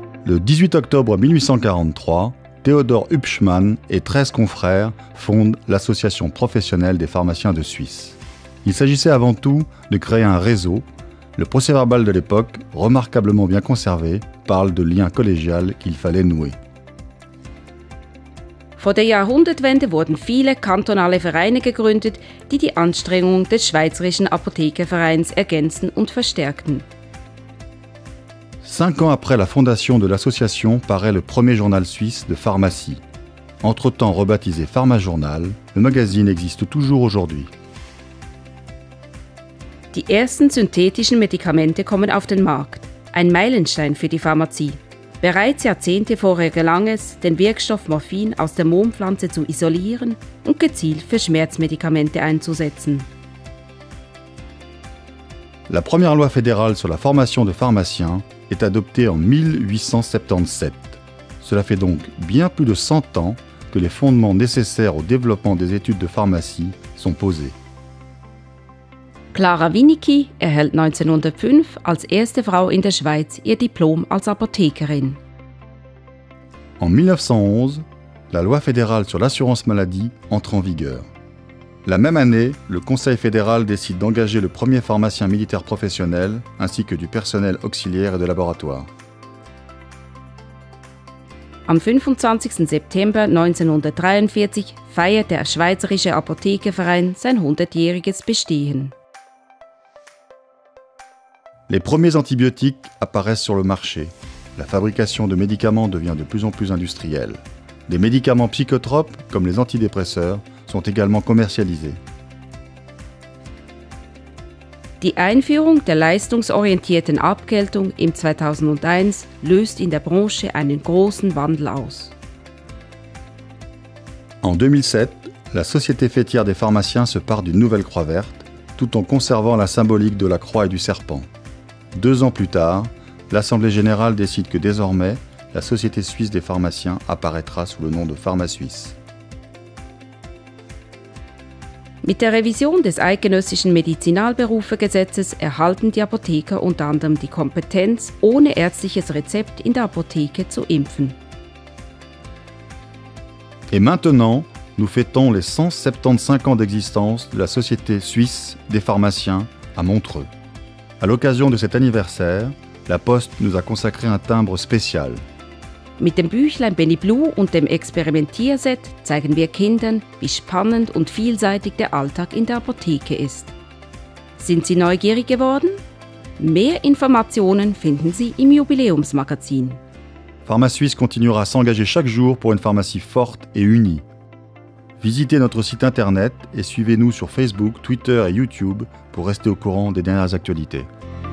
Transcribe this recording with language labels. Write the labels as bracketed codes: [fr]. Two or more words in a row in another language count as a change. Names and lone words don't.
[fr] Le 18 octobre 1843, Theodor Hübschmann et 13 confrères fondent l'Association professionnelle des pharmaciens de Suisse. Il s'agissait avant tout de créer un réseau. Le procès-verbal de l'époque, remarquablement bien conservé, parle de liens collégial qu'il fallait nouer. [de] Vor der Jahrhundertwende wurden viele kantonale Vereine gegründet, die die Anstrengungen des Schweizerischen Apothekervereins ergänzen und verstärkten. [fr] 5 ans après la fondation de l'association paraît le premier journal suisse de pharmacie. Entre-temps rebaptisé Pharmajournal, le magazine existe toujours aujourd'hui. [de] Die ersten synthetischen Medikamente kommen auf den Markt, ein Meilenstein für die Pharmazie. Bereits Jahrzehnte vorher gelang es, den Wirkstoff Morphin aus der Mohmpflanze zu isolieren und gezielt für Schmerzmedikamente einzusetzen. [fr] La première loi fédérale sur la formation de pharmaciens est adoptée en 1877. Cela fait donc bien plus de 100 ans que les fondements nécessaires au développement des études de pharmacie sont posés. [de] Clara Winicki erhält 1905 als erste Frau in der Schweiz ihr Diplom als Apothekerin. [fr] En 1911, la loi fédérale sur l'assurance maladie entre en vigueur. La même année, le Conseil fédéral décide d'engager le premier pharmacien militaire professionnel ainsi que du personnel auxiliaire et de laboratoire. [de] Am 25. September 1943 feiert der Schweizerische Apothekerverein sein 100-jähriges Bestehen. [fr] Les premiers antibiotiques apparaissent sur le marché. La fabrication de médicaments devient de plus en plus industrielle. Des médicaments psychotropes, comme les antidépresseurs, sont également commercialisés. [de] Die Einführung der leistungsorientierten Abgeltung im 2001 löst in der Branche einen großen Wandel aus. [fr] En 2007, la Société faîtière des pharmaciens se part d'une nouvelle croix verte, tout en conservant la symbolique de la croix et du serpent. 2 ans plus tard, l'Assemblée générale décide que désormais, la Société suisse des pharmaciens apparaîtra sous le nom de PharmaSuisse. [de] Mit der Revision des eidgenössischen Medizinalberufegesetzes erhalten die Apotheker unter anderem die Kompetenz, ohne ärztliches Rezept in der Apotheke zu impfen. [fr] Et maintenant, nous fêtons les 175 ans d'existence de la Société suisse des pharmaciens à Montreux. À l'occasion de cet anniversaire, la Poste nous a consacré un timbre spécial. [de] Mit dem Büchlein Benny Blue und dem Experimentierset zeigen wir Kindern, wie spannend und vielseitig der Alltag in der Apotheke ist. Sind Sie neugierig geworden? Mehr Informationen finden Sie im Jubiläumsmagazin. [fr] PharmaSuisse continuera à s'engager chaque jour pour une pharmacie forte et unie. Visitez notre site internet et suivez-nous sur Facebook, Twitter et YouTube pour rester au courant des dernières actualités.